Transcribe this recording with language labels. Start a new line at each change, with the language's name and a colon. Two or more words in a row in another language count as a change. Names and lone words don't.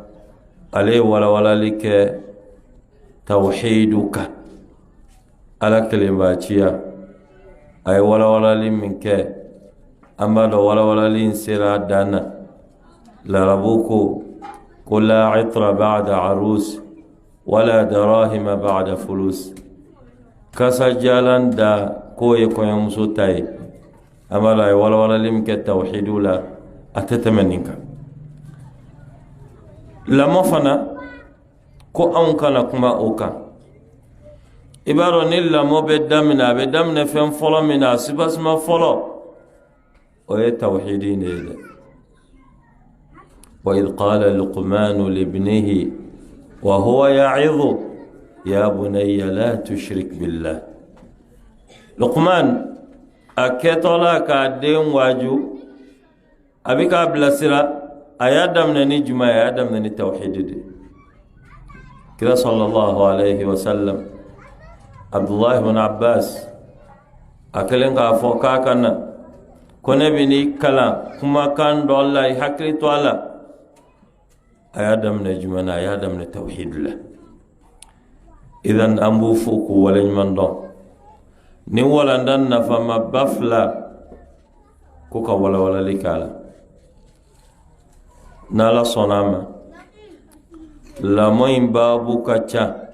Bambara: ale ye walawalali kɛ tawhidu kan ala kelenbaaciya a ye walawalali min kɛ an b'a dɔn walawalali in sera a dan na larabu ko
Arabic: لا عطر بعد عروس ولا دراهم بعد فلوس
Bambara: kasajalan da ko ye kɔɲɔmuso ta ye an b'a dɔn a ye walawalali min kɛ tawhidu la a tɛ tɛmɛ nin kan lamɔ fana ko anw kana kuma o kan i b'a dɔn ni lamɔ bɛ daminɛ a bɛ daminɛ fɛn fɔlɔ min na a sibasima fɔlɔ o ye tawhidi de ye dɛ wa
Arabic: إذ قال لقمان لابنه وهو يعظه يا بني لا تشرك بالله
Bambara: Luqman a kɛtɔla k'a den waaju a bɛ k'a bilasira a y'a daminɛ ni jumɛn a y'a daminɛ ni tawhidi de kira
Arabic: صلى الله عليه وسلم
Bambara: Abdullah ibn Abbas a kɛlen k'a fɔ k'a ka na ko ne bɛ n'i kalan kumakan dɔ la i hakili to a la a y'a daminɛ jumɛn na a y'a daminɛ tawhidi la idan an b'u fo k'u waleɲuman dɔn ni walanda nafama ba fila ko ka walawalali k'a la n'Ala sɔnna a ma lamɔ in baabu ka ca